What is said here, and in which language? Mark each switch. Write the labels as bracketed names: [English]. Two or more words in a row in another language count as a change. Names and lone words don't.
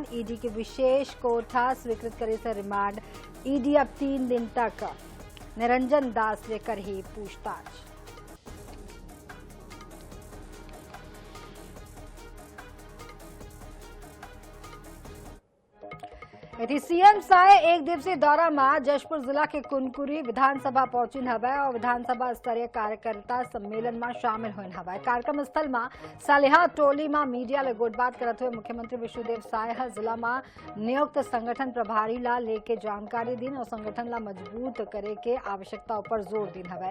[Chhattisgarhi] ईडी के विशेष कोर्ट हा स्वीकृत करी से रिमांड। ईडी अब 3 दिन तक निरंजन दास से कर ही पूछताछ। सीएम साय एक दिवसीय दौरा में जशपुर जिला के कुनकुरी विधानसभा पहुंचिन हवै और विधानसभा स्तरीय कार्यकर्ता सम्मेलन में शामिल होइन हवै। कार्यक्रम स्थल में सालिहा टोली में मीडिया ले गोटबात करते हुए मुख्यमंत्री विष्णुदेव साय जिला में नियुक्त संगठन प्रभारी ला लेके जानकारी दिन और संगठन ला मजबूत करे के आवश्यकता पर जोर दिन हवै।